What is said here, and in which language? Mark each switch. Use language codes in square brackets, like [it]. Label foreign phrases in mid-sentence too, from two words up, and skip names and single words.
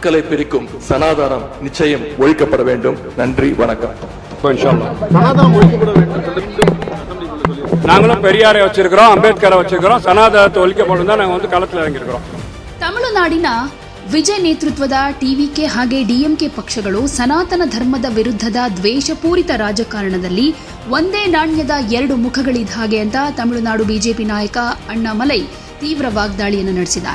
[ta] மக்களை பிரிக்கும் சனாதனம் நிச்சயம் ஒழிக்கப்பட வேண்டும். நன்றி, வணக்கம். நாங்களும் பெரியாரை வச்சிருக்கிறோம், அம்பேத்கரை வச்சிருக்கிறோம். சனாதனத்தை ஒழிக்கப்படும் தான் நாங்கள் களத்தில் இறங்கியிருக்கிறோம். [kn] ತಮಿಳುನಾಡಿನ ವಿಜಯ್ ನೇತೃತ್ವದ ಟಿವಿಕೆ ಹಾಗೆ ಡಿಎಂಕೆ ಪಕ್ಷಗಳು ಸನಾತನ ಧರ್ಮದ ವಿರುದ್ಧದ ದ್ವೇಷಪೂರಿತ ರಾಜಕಾರಣದಲ್ಲಿ ಒಂದೇ ನಾಣ್ಯದ ಎರಡು ಮುಖಗಳಿದ್ದ ಹಾಗೆ ಅಂತ ತಮಿಳುನಾಡು ಬಿಜೆಪಿ ನಾಯಕ ಅಣ್ಣಾಮಲೈ ತೀವ್ರ ವಾಗ್ದಾಳಿಯನ್ನು ನಡೆಸಿದ್ದಾರೆ.